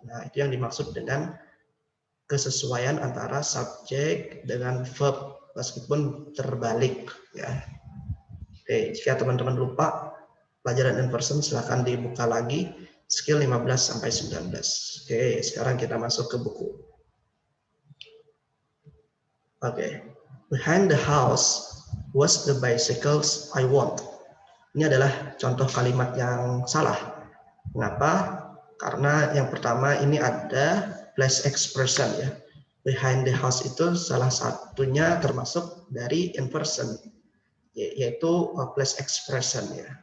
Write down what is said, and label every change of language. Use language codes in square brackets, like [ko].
[id] Nah, itu yang dimaksud dengan kesesuaian antara subjek dengan verb meskipun terbalik ya. Oke, jika teman-teman lupa pelajaran inversion silahkan dibuka lagi skill 15 sampai 19. Oke, sekarang kita masuk ke buku. [en] Oke, behind the house was the bicycles I want. [id] Ini adalah contoh kalimat yang salah. Mengapa? Karena yang pertama ini ada place expression ya. [en] Behind the house [id] itu salah satunya termasuk dari inversion, yaitu place expression ya.